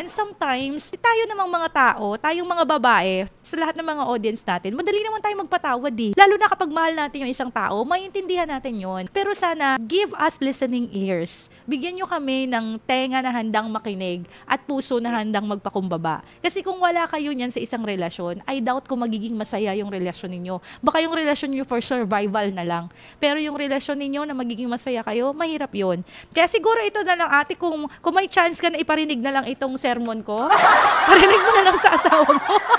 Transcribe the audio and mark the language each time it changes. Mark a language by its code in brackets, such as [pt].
[tl] And sometimes, tayo namang mga tao, tayong mga babae, sa lahat ng mga audience natin, madali naman tayo magpatawad eh. Lalo na kapag mahal natin yung isang tao, maintindihan natin yon. Pero sana, [en] give us listening ears. [tl] Bigyan nyo kami ng tenga na handang makinig at puso na handang magpakumbaba. Kasi kung wala kayo niyan sa isang relasyon, I doubt kung magiging masaya yung relasyon ninyo. Baka yung relasyon niyo for survival na lang. Pero yung relasyon ninyo na magiging masaya kayo, mahirap yon. Kaya siguro ito na lang ate, kung may chance ka na iparinig na lang itong sermon ko, parinig mo na lang sa asawa mo.